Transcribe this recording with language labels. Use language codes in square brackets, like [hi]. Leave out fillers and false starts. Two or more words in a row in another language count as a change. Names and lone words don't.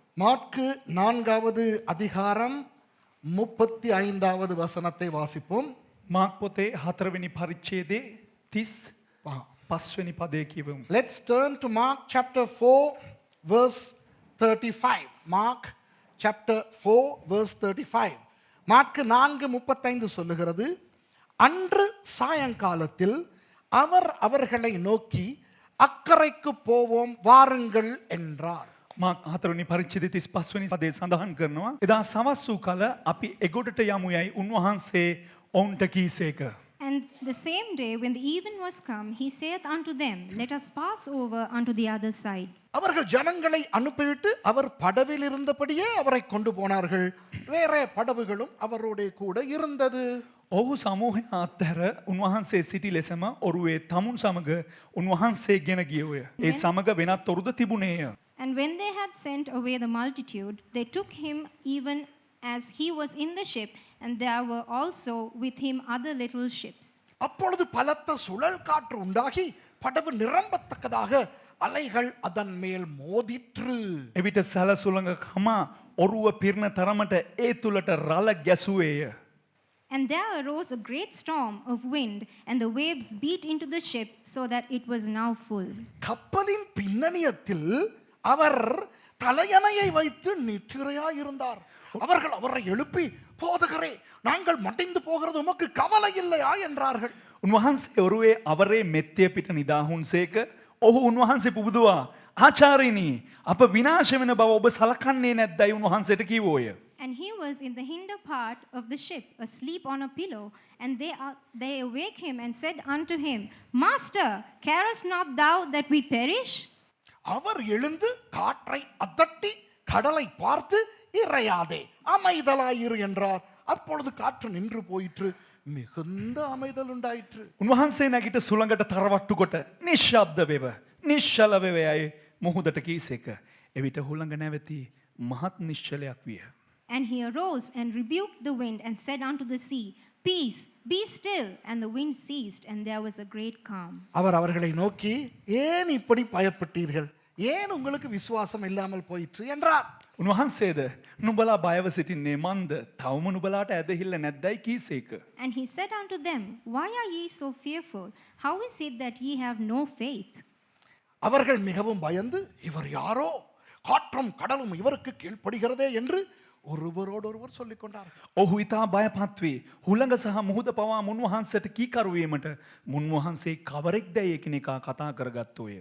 [ta] மாற்கு 4வது அதிகாரம் 35வது வசனத்தை வாசிப்போம். [si] මාක් පොතේ 4වෙනි පරිච්ඡේදයේ 35වෙනි පදය කියවමු. [en] Let's turn to Mark chapter 4 verse 35. Mark chapter 4 verse 35. [ta] மாற்கு 4:35 சொல்லுகிறது, அன்று சாயங்காலத்தில் அவர் அவர்களை நோக்கி அக்கரைக்கு போவோம் வாருங்கள் என்றார். [si] මාක් 4වෙනි පරිච්ඡේදයේ 35වෙනි පදේ සඳහන් කරනවා, එදා සවස් වූ කල අපි එගොඩට යමු යයි උන්වහන්සේ ඔවුන්ට කීසේක. [en] And the same day, when the even was come, he saith unto them, Let us pass over unto the other side. [ta] அவர்கள் ஜனங்களை அனுப்பிவிட்டு அவர் படவில் இருந்தபடியே அவரை கொண்டு போனார்கள். வேற படவுகளும் அவரோட கூட இருந்தது. [si] ඔහු සමූහය අත්හැර උන්වහන්සේ සිටි ලෙසම ඔරුවේ තමුන් සමග උන්වහන්සේ ගෙන ගියෝය. ඒ සමග වෙනත් ඔරුද තිබුණේය. [en] And when they had sent away the multitude, they took him even as he was in the ship, and there were also with him other little ships. [ta] அப்பொழுது பலத்த சுழல் காற்று உண்டாகி படவு நிரம்பத்தக்கதாக அலைகள் அதன் மேல் மோதிற்று. [si] එවිට සැලසුළඟ කමා ඔරුව පිරණ තරමට ඒ තුලට රළ ගැසුවේය. [en] And there arose a great storm of wind, and the waves beat into the ship, so that it was now full. [ta] கப்பலின் பின்னணியத்தில் அவர் தலையணையை வைத்து நித்திரையாய் இருந்தார். அவர்கள் அவரை எழுப்பி, போதகரே, நாங்கள் மடிந்து போகிறது உமக்கு கவலை இல்லையா என்றார்கள். [si] උන්වහන්සේ ඔරුවේ අවරේ මෙත්තේ පිට නිදාහුන්සේක ඔහු උන්වහන්සේ පුබුදුවා, ආචාර්යනි, අප විනාශ වෙන බව ඔබ සලකන්නේ නැද්දයි උන්වහන්සේට කිව්වෝය. [en] And he was in the hinder part of the ship, asleep on a pillow. And they awake him and said unto him, Master, carest not thou that we perish? [ta] அவர் எழுந்து காற்றை அதட்டி கடலை பார்த்து, இறையாதே, அமைதலாயிரு என்றார். அப்பொழுது காற்று நின்று போயிற்று, மிகுந்த அமைதல் உண்டாயிற்று. [si] උන්වහන්සේ නැගිට සුළඟට තරවට්ටු කොට නිශ්ශබ්ද වෙව නිශ්චල වෙවයයි මුහුදට කීසේක. එවිට හුළඟ නැවති මහත් නිශ්චලයක් විය. [en] And he arose and rebuked the wind and said unto the sea, Peace, be still. And the wind ceased, and there was a great calm. [ta] அவர் அவர்களை நோக்கி, ஏன் இப்படி பயப்பட்டீர்கள், ஏன் உங்களுக்கு விசுவாசம் இல்லாமல் போயிற்று என்றார். [si] උන්වහන්සේද නුඹලා බයව සිටින්නේ මන්ද, තවම නුඹලාට ඇදහිල්ල නැද්දයි කීසේක. [en] And he said unto them, Why are ye so fearful? How is it that ye have no faith? [ta] அவர்கள் மிகவும் பயந்து, இவர் யாரோ, காற்றும் கடலும் இவருக்கு கீழ்ப்படுகிறதே என்று ஒருவரோடொருவர் சொல்லிக் கொண்டார்கள். [si] ඔහු ඉතා බයපත් වී හුළඟ සහ මුහුද පවා මුන්වහන්සේට කීකරු වීමට මුන්වහන්සේ කවරෙක් දැයි එකිනෙකා කතා කරගත්තෝය.